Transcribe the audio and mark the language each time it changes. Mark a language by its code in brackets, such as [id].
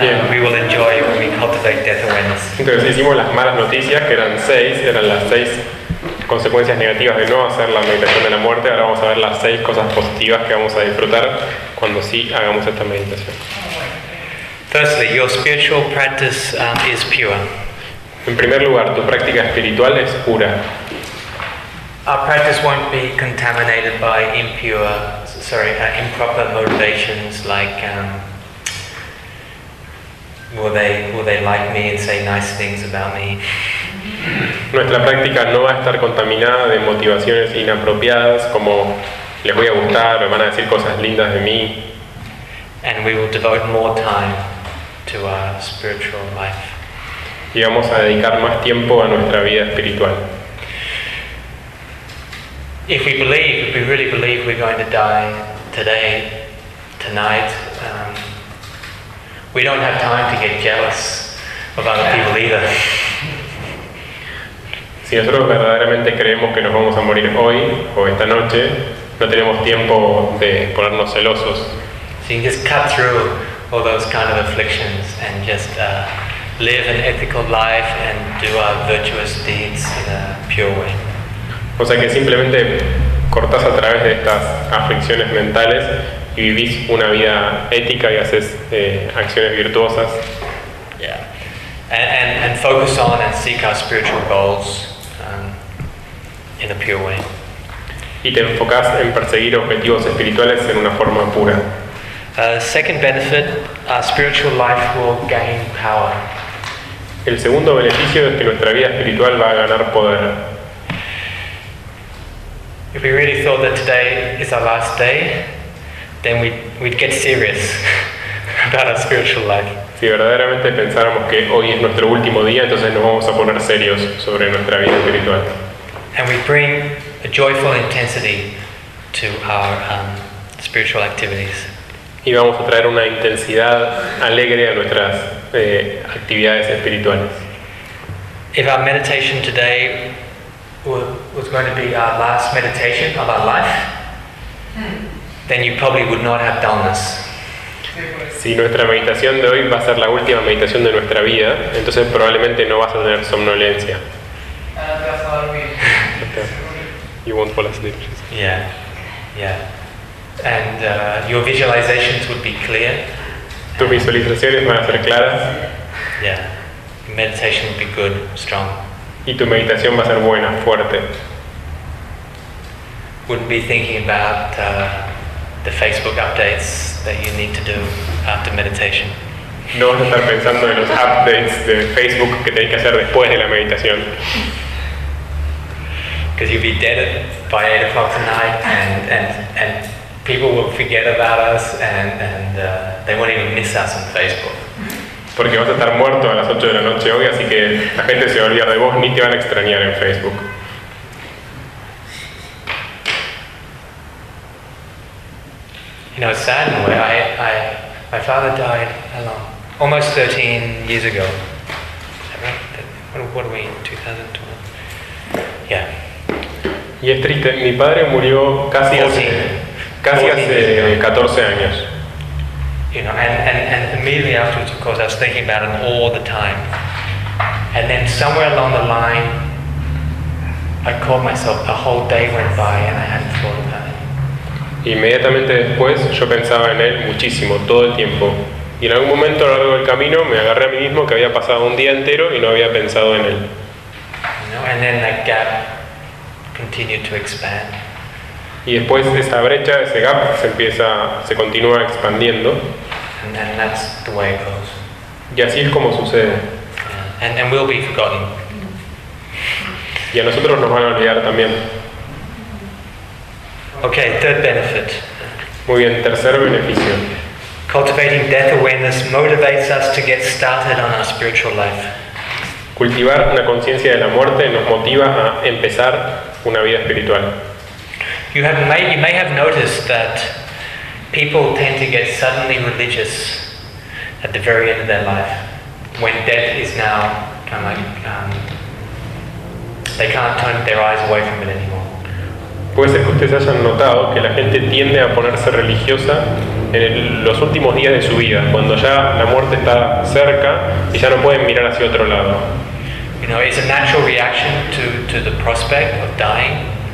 [en] We will enjoy when we cultivate death awareness. [es] Entonces hicimos las malas noticias, que eran 6, eran las 6 consecuencias negativas de no hacer la meditación de la muerte. Ahora vamos a ver las 6 cosas positivas que vamos a disfrutar cuando sí hagamos esta meditación. [en] Firstly, your spiritual practice is pure. [es] En primer lugar, tu práctica espiritual es pura. [en] Our practice won't be contaminated by improper motivations like will they like me and say nice things about me. [es] Nuestra práctica no va a estar contaminada de motivaciones inapropiadas como les voy a gustar, me van a decir cosas lindas de mí. [en] And we will devote more time to our spiritual life. [es] Y vamos a dedicar más tiempo a nuestra vida espiritual. [en] If we believe, if we really believe we're going to die today, tonight, we don't have time to get jealous of other people either. [es] Si nosotros verdaderamente creemos que nos vamos a morir hoy o esta noche, no tenemos tiempo de ponernos celosos. [en] So you can just cut through all those kind of afflictions and just live an ethical life and do our virtuous deeds in a pure way. [es] O sea que simplemente cortas a través de estas aflicciones mentales y vivís una vida ética y haces acciones virtuosas. [en] Yeah. And focus on and seek our spiritual goals in a pure way. [es] Y te enfocas en perseguir objetivos espirituales en una forma pura. [en] Second benefit, our spiritual life will gain power. [es] El segundo beneficio es que nuestra vida espiritual va a ganar poder. [en] If we really thought that today is our last day, then we'd get serious about our spiritual life. [es] Si verdaderamente pensáramos que hoy es nuestro último día, entonces nos vamos a poner serios sobre nuestra vida espiritual. [en] And we bring a joyful intensity to our spiritual activities. [es] Y vamos a traer una intensidad alegre a nuestras actividades espirituales. [en] If our meditation today was going to be our last meditation of our life, then you probably would not have dullness. [es] Si nuestra meditación de hoy va a ser la última meditación de nuestra vida, entonces probablemente no vas a tener somnolencia. [en] You won't fall asleep. Yeah. And your visualizations would be clear. [es] Tus visualizaciones van a ser claras. [en] Yeah. Your meditation would be good, strong. [es] Y tu meditación va a ser buena, fuerte. [en] Wouldn't be thinking about the Facebook updates that you need to do after meditation. [es] No vas a estar pensando en los updates de Facebook que tenés que hacer después de la meditación. [en] Because you'll be dead by 8 o'clock tonight and people will forget about us and they won't even miss us on Facebook. [es] Porque vas a estar muerto a las 8 de la noche hoy, así que la gente se va a olvidar de vos, ni te van a extrañar en Facebook. [en] You know, it's sad in a way. My father died how long? Almost 13 years ago. Is that right? What are we in? 2012? Yeah. [es] Y es triste. Mi padre murió casi hace 14 años. [en] You know, and immediately afterwards, of course, I was thinking about him all the time. And then somewhere along the line, I caught myself. A whole day went by, and I hadn't thought about him. [es] Inmediatamente después, yo pensaba en él muchísimo, todo el tiempo. Y en algún momento a lo largo del camino, me agarré a mí mismo que había pasado un día entero y no había pensado en él. [en] You know, and then that gap continued to expand. [es] Y después esa brecha, ese gap, se continúa expandiendo. [en] And then that's the way it goes. [es] Y así es como sucede. [en] Yeah. And we'll be forgotten. [es] Y a nosotros nos van a olvidar también. [en] Okay, third benefit. [es] Muy bien, tercer beneficio. [en] Cultivating death awareness motivates us to get started on our spiritual life. [es] Cultivar una conciencia de la muerte nos motiva a empezar una vida espiritual. [en] You may have noticed that people tend to get suddenly religious at the very end of their life, when death is now kind of like they can't turn their eyes away from it anymore. [es] Puede ser que ustedes hayan notado que la gente tiende a ponerse religiosa en los últimos días de su vida, cuando ya la muerte está cerca y ya no pueden mirar hacia otro lado. [en] You know, it's a natural reaction to the prospect of dying.